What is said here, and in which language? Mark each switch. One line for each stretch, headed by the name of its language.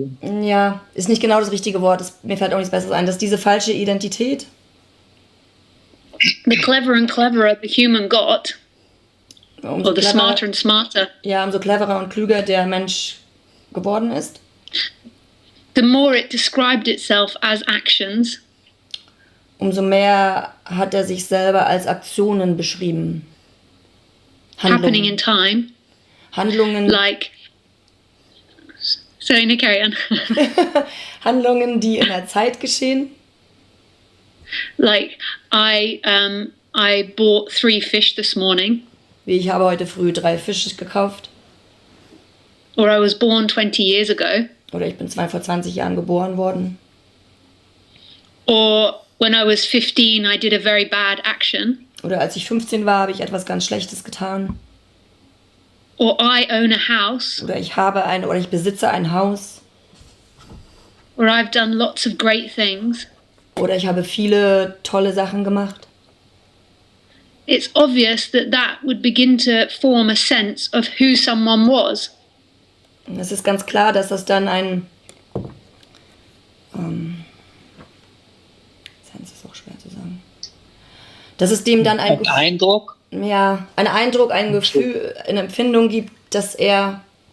German: ja, ist nicht genau das richtige Wort, mir fällt auch nichts Besseres ein, dass diese falsche Identität,
English: The cleverer and cleverer the human got, or the smarter and smarter,
German: ja, umso cleverer und klüger der Mensch geworden ist,
English: the more it described itself as actions,
German: umso mehr hat er sich selber als Aktionen beschrieben.
English: happening in time,
German: Handlungen,
English: like. Sorry, no, carry on.
German: Handlungen, die in der Zeit geschehen.
English: Like I bought 3 fish this morning,
German: Wie ich habe heute früh 3 Fische gekauft.
English: or I was born 20 years ago,
German: Oder ich bin vor 20 Jahren geboren worden.
English: or when I was 15 I did a very bad action,
German: Oder als ich 15 war, habe ich etwas ganz Schlechtes getan.
English: or I own a house,
German: Oder ich besitze ein Haus.
English: or I've done lots of great things.
German: Oder ich habe viele tolle Sachen gemacht.
English: It's obvious that that would begin to form a sense of who someone was.
German: Und es ist ganz klar, dass das dann ein Sense ist auch schwer zu sagen. Dass es dem dann ein Eindruck. Ja, ein Eindruck, ein Gefühl, eine Empfindung gibt, dass er...